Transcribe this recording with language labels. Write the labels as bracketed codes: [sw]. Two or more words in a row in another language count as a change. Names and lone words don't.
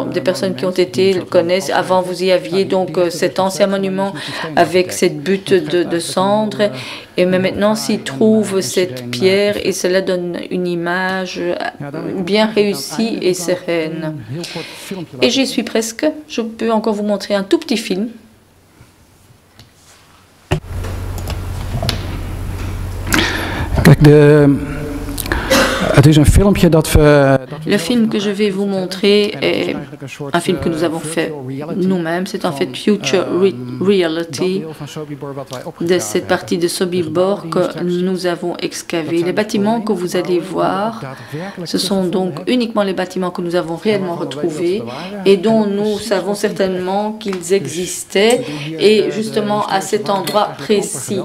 [fr] Des personnes qui ont été le connaissent. Avant, vous y aviez donc cet ancien monument avec cette butte de cendres. Et mais maintenant, s'y trouve cette pierre, et cela donne une image bien réussie et sereine. Et j'y suis presque. Je peux encore vous montrer un tout petit film. [nl] Kijk, het is een filmpje dat we... [fr] Le film que je vais vous montrer est un film que nous avons fait nous-mêmes. C'est en fait [en] Future Reality [fr] de cette partie de Sobibor que nous avons excavé. Les bâtiments que vous allez voir, ce sont donc uniquement les bâtiments que nous avons réellement retrouvés et dont nous savons certainement qu'ils existaient, et justement à cet endroit précis.